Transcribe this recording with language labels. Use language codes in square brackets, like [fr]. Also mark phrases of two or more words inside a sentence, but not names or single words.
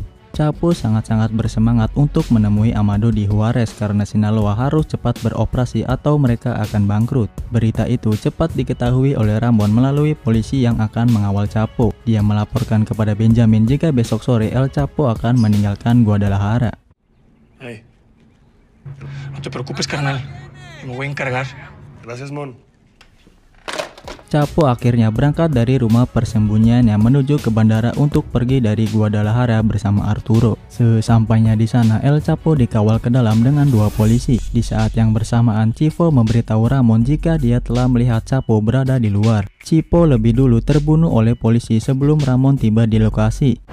[id] Chapo sangat-sangat bersemangat untuk menemui Amado di Juarez karena Sinaloa harus cepat beroperasi atau mereka akan bangkrut. Berita itu cepat diketahui oleh Ramon melalui polisi yang akan mengawal Chapo. Dia melaporkan kepada Benjamin jika besok sore El Chapo akan meninggalkan Guadalajara. [es] Hey, no te preocupes, carnal. Me voy a encargar. Gracias, Mon. [id] Chapo akhirnya berangkat dari rumah persembunyiannya menuju ke bandara untuk pergi dari Guadalajara bersama Arturo. Sesampainya di sana, El Chapo dikawal ke dalam dengan 2 polisi. Di saat yang bersamaan, Chivo memberitahu Ramon jika dia telah melihat Chapo berada di luar. Chivo lebih dulu terbunuh oleh polisi sebelum Ramon tiba di lokasi.